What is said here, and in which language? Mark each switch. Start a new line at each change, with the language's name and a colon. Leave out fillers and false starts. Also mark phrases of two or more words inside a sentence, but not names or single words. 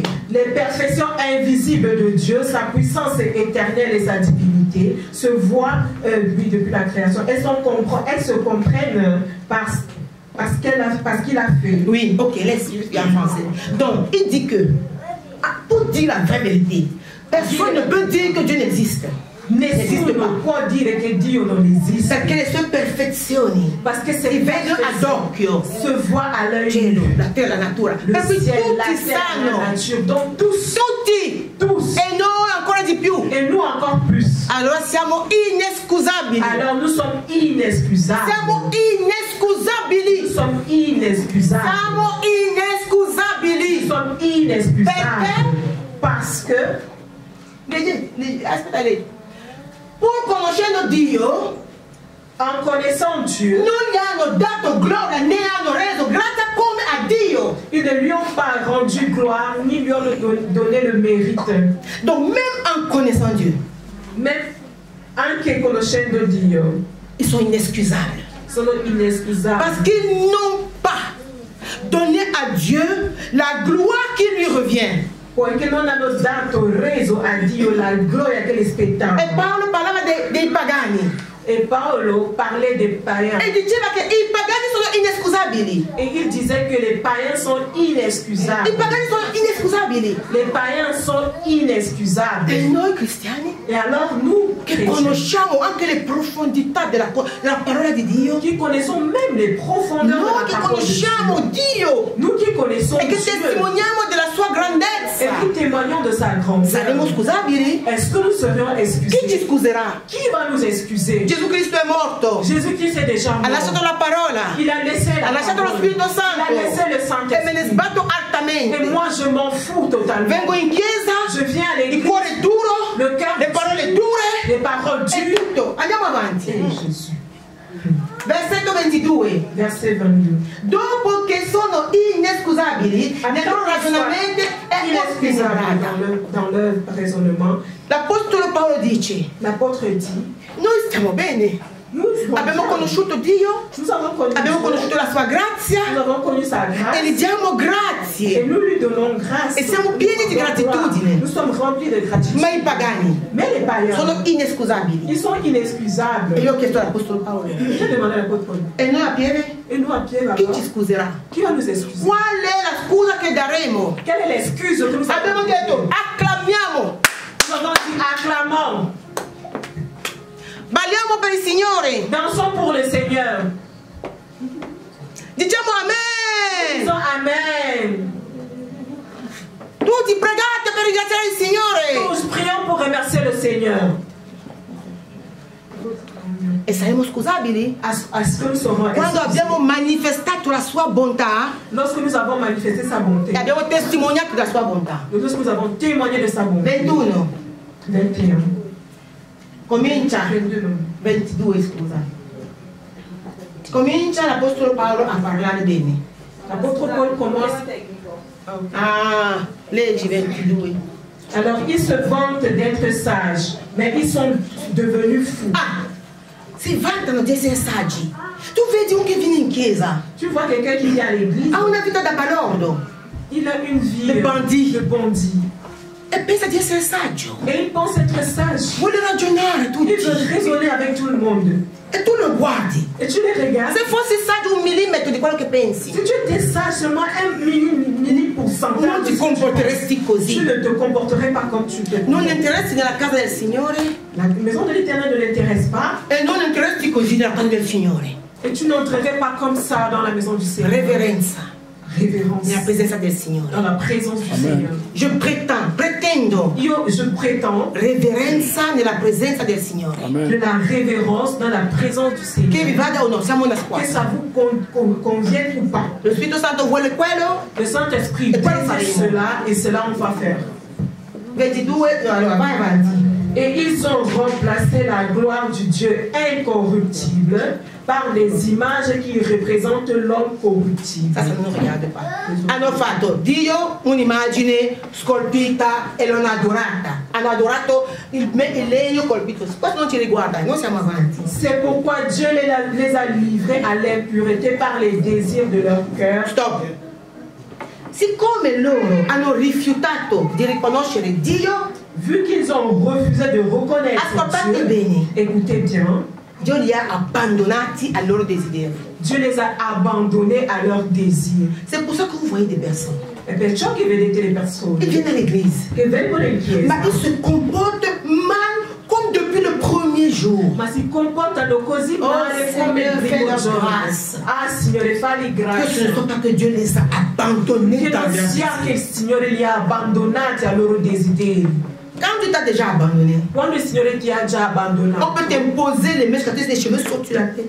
French: Les perfections invisibles de Dieu, sa puissance éternelle et sa divinité se voient depuis la création. Elles se comprennent parce qu'il a fait. Oui, ok, laisse-moi en français. Donc, il dit que, pour dire la vraie vérité, personne ne peut dire que Dieu n'existe.
Italian: Nessuno può dire che Dio non esiste. Perché le sue perfezioni si vedono ad occhio,
French: se voit à l'œil
Italian: cielo, la terra, la natura.
French: Le ciel, la terre, la nature. Donc
Italian: tutti, e noi ancora di più.
French: Et nous encore plus.
Italian: Allora siamo inescusabili.
French: Alors nous sommes inexcusables.
Italian: Siamo inescusabili.
French: Nous sommes inexcusables.
Italian: Siamo inescusabili.
French: Nous sommes inexcusables.
Italian: Perché?
French: Parce que
Italian: aspetta lei. Pur conoscendo Dio,
French: en connaissant Dieu,
Italian: non gli hanno dato gloria né hanno reso grazia come a Dio.
French: Ils ne lui ont pas rendu gloire ni lui ont donné le mérite. Donc même en connaissant Dieu,
Italian: même anche conoscendo Dio,
French: ils sont inexcusables.
Italian: Sono inexcusables.
French: Parce qu'ils n'ont pas donné à Dieu la gloire qui lui revient.
Italian: Poiché non hanno reso a Dio la gloria che gli spettava. E Paolo parlava dei pagani.
French: Et Paolo parlait des païens.
Italian: E diceva che i pagani sono inescusabili.
French: Et il disait que les païens sont inexcusables.
Italian: I pagani sono inescusabili.
French: Les païens sont inexcusables.
Italian: E noi cristiani?
French: Et alors nous,
Italian: che conosciamo anche le profondità della parola di Dio.
French: Qui connaissons même les profondeurs de la parole de Dieu.
Italian: Noi che conosciamo Dio.
French: Nous qui connaissons Dieu.
Italian: E che
French: Dieu.
Italian: testimoniamo della sua grandezza.
French: Et qui témoignons de sa grandeur.
Italian: Saremo scusabili?
French: Est-ce que nous serions excusés?
Italian: Chi ci scuserà?
French: Qui va nous excuser?
Italian: Gesù Cristo è morto.
French: Jésus-Christ est déjà mort.
Italian: Ha lasciato la parola.
French: Il a laissé la
Italian: ha lasciato lo Spirito Santo.
French: Il a laissé le Saint-Esprit.
Italian: E me ne sbatto altamente.
French: Et moi je m'en fous totalement.
Italian: Vengo in chiesa.
French: Je viens à l'église.
Italian: Il cuore duro.
French: Le cœur
Italian: le parole dure.
French: Les paroles dures.
Italian: Tutto. Andiamo avanti. Jésus. Versetto 22.
French: Verset 22.
Italian: Dopo che sono inescusabili nel loro ragionamento e
French: ostinati dans leur raisonnement,
Italian: l'apostolo Paolo dice:
French: l'apôtre dit,
Italian: noi stiamo bene. Abbiamo conosciuto Dio, abbiamo conosciuto la sua grazia e gli diamo grazie e siamo pieni di gratitudine. Ma i pagani sono inescusabili. E io ho chiesto all'apostolo Paolo: e noi a Pieve? Chi ci scuserà? Qual è la scusa che daremo? Abbiamo detto: acclamiamo.
French: Acclamons.
Italian: Balliamo per il Signore.
French: Dansons pour le Seigneur.
Italian: Diciamo amen.
French: Disons amen.
Italian: Tutti pregate per ringraziare il Signore.
French: Tous prions pour remercier le Seigneur.
Italian: E saremo scusabili? Quando abbiamo manifestato la sua bontà,
French: lorsque nous avons manifesté sa bonté,
Italian: e abbiamo testimoniato la sua bontà.
French: Lorsque nous avons témoigné de sa bonté. 21. 21.
Italian: Comincia 22, scusa. Comincia l'apostolo Paolo a parlare bene.
French: L'apôtre Paul commence.
Italian: Ah, leggi 22.
French: Alors ils se vantent d'être sages, mais ils sont devenus fous.
Italian: Ah, si vantano di essere saggi. Tu vedi uno che viene in chiesa.
French: Tu vois quelqu'un qui vient à l'église.
Italian: Ha una vita da balordo.
French: Il a une vie de bandit.
Italian: E pensa di essere saggio.
French: Et il pense être sage.
Italian: Vuole ragionare tutti.
French: Il veut raisonner avec tout le monde.
Italian: E tu lo guardi.
French: Et tu les regardes.
Italian: Se fossi saggio 1 millimetro di quello che pensi.
French: Si tu étais sage seulement 1 millipourcentage.
Italian: Non ti comporteresti così.
French: Tu ne te comporterais pas comme tu te.
Italian: Non interessi nella casa del Signore.
French: La maison de l'Éternel ne l'intéresse pas.
Italian: E non interessi così nella casa del Signore.
French: Et tu n'entrerais pas comme ça dans la maison du Seigneur.
Italian: Révérenza. Nella presenza del Signore.
French: Dans la présence du Seigneur.
Italian: Pretendo.
French: Je prétends.
Italian: Reverenza nella presenza del Signore.
French: De la révérence dans la présence du Seigneur.
Italian: Che vi vada o no, siamo una squadra.
French: Que ça vous convienne ou pas.
Italian: Lo Spirito Santo vuole quello.
French: Le Saint-Esprit veut cela et cela on va faire.
Italian: 22, allora vai avanti.
French: Et ils ont remplacé la gloire du Dieu incorruptible par les images qui représentent l'homme corruptible. Ça ne nous regarde pas.
Italian: Hanno fatto Dio un'immagine scolpita e l'hanno adorata. Hanno adorato il legno colpito. Questo non ci riguarda, noi siamo avanti.
French: C'est pourquoi Dieu les a livrés à l'impureté par les désirs de leur cœur. Stop.
Italian: Siccome loro hanno rifiutato di riconoscere Dio,
French: vu qu'ils ont refusé de reconnaître
Italian: ascoltate
French: Dieu,
Italian: bene,
French: écoutez bien,
Italian: Dio li ha abbandonati al loro desiderio.
French: Dieu les a abandonnés à leurs désirs. C'est pour ça que vous voyez des personnes.
Italian: E perciò che vedete le persone
French: Ils viennent à l'église,
Italian: che vengono in chiesa,
French: ma ils se comportent mal comme depuis le premier jour.
Italian: ma si comportano così male come il primo giorno. Ah, Signore, falli
French: Que ce ne
Italian: grazia.
French: soit pas que Dieu les a abandonnés
Italian: Che
French: dans
Italian: non
French: leur
Italian: sia che il Signore li ha abbandonati ai loro desideri.
French: Quand Dieu t'a déjà abandonné,
Italian: Quando il Signore ti ha già
French: on
Italian: abbandonato,
French: peut t'imposer les mains jusqu'à ce que les cheveux sautent sur la tête.